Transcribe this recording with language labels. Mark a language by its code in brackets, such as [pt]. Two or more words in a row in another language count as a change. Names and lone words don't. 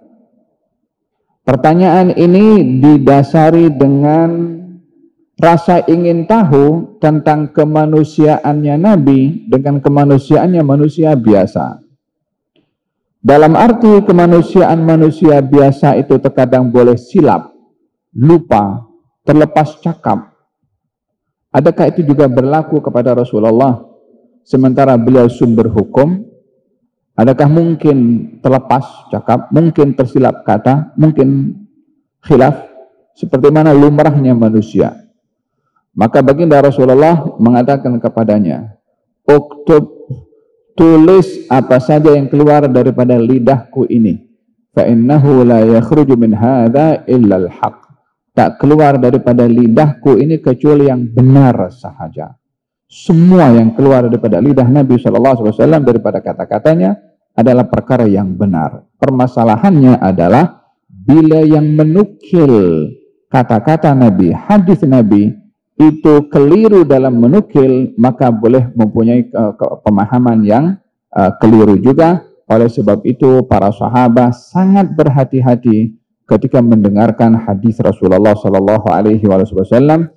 [ms] Pertanyaan ini didasari dengan rasa ingin tahu tentang kemanusiaannya Nabi dengan kemanusiaannya manusia biasa. Dalam arti kemanusiaan manusia biasa itu terkadang boleh silap, lupa, terlepas cakap. Adakah itu juga berlaku kepada Rasulullah sementara beliau sumber hukum? Adakah mungkin terlepas cakap, mungkin tersilap kata, mungkin khilaf, seperti mana lumrahnya manusia? Maka baginda Rasulullah mengatakan kepadanya, uktub, tulis apa saja yang keluar daripada lidahku ini. [ar] فإنه لا يخرج من هذا إلا الحق. [ms] Tak keluar daripada lidahku ini kecuali yang benar sahaja. Semua yang keluar daripada lidah Nabi SAW daripada kata-katanya adalah perkara yang benar. Permasalahannya adalah bila yang menukil kata-kata Nabi, hadis Nabi, itu keliru dalam menukil, maka boleh mempunyai pemahaman yang keliru juga. Oleh sebab itu para sahabat sangat berhati-hati ketika mendengarkan hadis Rasulullah SAW.